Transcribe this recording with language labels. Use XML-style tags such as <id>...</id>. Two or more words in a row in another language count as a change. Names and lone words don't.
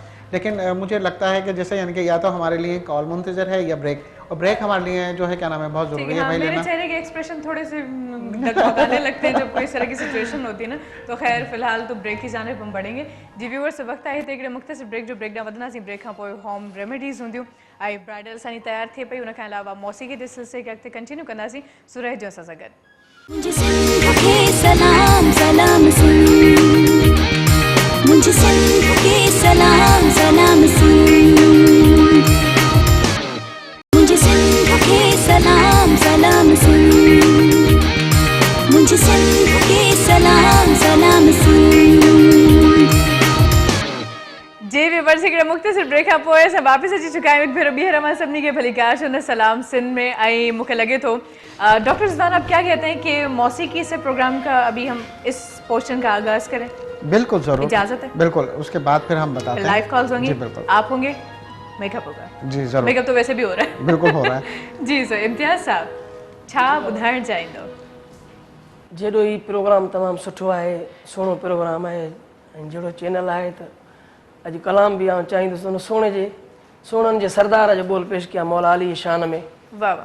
<ur>لیکن مجھے لگتا ہے کہ جیسے یعنی کہ یا تو ہمارے لیے کال منتظر ہے یا بریک، اور بریک ہمارے لیے جو ہے کیا نام ہے بہت ضروری ہے हाँ, भाई मेरे लेना। چہرے کے ایکسپریشن تھوڑے سے ڈگمگانے لگتے ہیں جب کوئی اس طرح کی سچویشن ہوتی ہے نا. تو خیر فی الحال تو بریک کی جانے ہم بڑھیں گے جی ویورز.</ur> <sd>वक्त आए थे मुख्तसर ब्रेक जो ब्रेक वधना सी ब्रेक खां पोइ</sd> <en>home remedies</en> <sd>हूंदियूं ऐं ब्राइडल असांजी तयारु थिए पई। उनखां अलावा मौसीक़ी जे सिलसिले खे अॻिते कंटिन्यू कंदासीं। सो रहिजो असां सां गॾु।</sd> <ur>مجھے سندھ کے سلام سلام سندھ، مجھے سندھ کے سلام سلام سندھ، مجھے سندھ کے سلام سلام سندھ، مجھے سندھ کے سلام سلام سندھ.</ur> <sd>जे व्यूअर्स हिकिड़े मुख़्तसिर ब्रेक खां पोइ असां वापसि अची चुका आहियूं। हिकु भेरो ॿीहर मां सभिनी खे भली कार चवंदा सलाम सिंध में। ऐं मूंखे लगे तो</sd> <ur>ڈاکٹر رضوان آپ کیا کہتے ہیں کہ موسیقی سے پروگرام کا ابھی ہم اس پورشن کا آغاز کریں? بالکل ضرور, اجازت ہے? بالکل، اس کے بعد پھر ہم بتاتے ہیں.</ur> <en>live calls</en> <ur>होंगी, جی بالکل, آپ ہوں گے، میک اپ ہوگا. جی ضرور, میک اپ تو ویسے بھی ہو رہا ہے. بالکل ہو رہا ہے. جی سر,</ur> <sd>इम्तियाज़ साहब छा ॿुधाइणु चाहींदो? जहिड़ो ही प्रोग्राम तमामु सुठो आहे, सुहिणो प्रोग्राम आहे ऐं जहिड़ो चैनल आहे त अॼु कलाम बि आउं चाहींदुसि उन सोणनि जे सरदार जो बोल पेश कयां मौला अली शान में। वाह वाह।</sd>